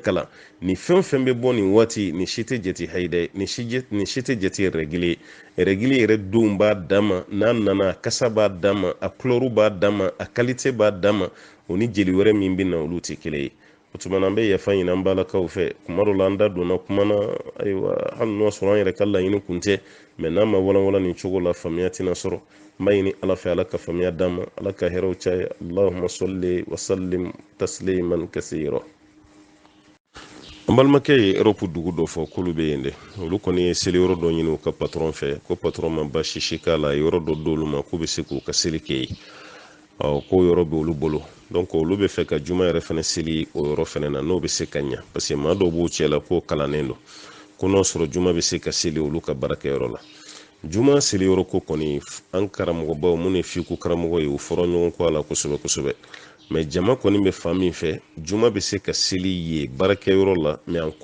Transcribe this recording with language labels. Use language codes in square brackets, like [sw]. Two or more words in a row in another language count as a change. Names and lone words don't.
[bm] kalan ni fɛn fɛn bɛ bɔ nin waati nin si tɛ jate hayida ye nin si tɛ jate rɛgili ye rɛgili yɛrɛ don b'a dama n'a nana a kasa b'a dama a kulɔru b'a dama a kalite b'a dama o ni jeli wɛrɛ min bɛ na olu tɛ kelen ye o tuma na an bɛ yafa ɲini an balakaw fɛ kuma dɔ la an da donna kuma na ayiwa hali n'o sɔrɔ an yɛrɛ ka laɲini kun tɛ mɛ n'a ma walanwalan nin cogo la faamuya tɛna sɔrɔ n b'a ɲini ala fɛ ala ka faamuya d'an ma ala ka hɛrɛw caya [ar] اللهم صل وسلم تسليما كثيرا [bm] an balimakɛ ye europe dugu dɔ fɔ k'olu bɛ yen dɛ olu kɔni ye seli yɔrɔ dɔ ɲini u ka patron fɛ ko patron ma basi si k'a la yɔrɔ dɔ d'olu ma k'u bɛ se k'u ka seli kɛ yen k'o yɔrɔ bɛ olu bolo donc olu bɛ fɛ ka juma yɛrɛ fana seli o yɔrɔ fana na n'o bɛ se ka ɲa [fr] parce que [bm] maa dɔw b'u cɛ la k'o kalannen don ko n'o sɔrɔ juma bɛ se ka seli olu ka baarakɛyɔrɔ la juma seli yɔrɔ ko kɔni an karamɔgɔbaw minnu ye fiku karamɔgɔ ye u fɔra ɲɔgɔn kɔ a la kosɛbɛ kosɛbɛ mɛ jama kɔni bɛ fan min fɛ juma bɛ se ka seli ye baarakɛyɔrɔ la mɛ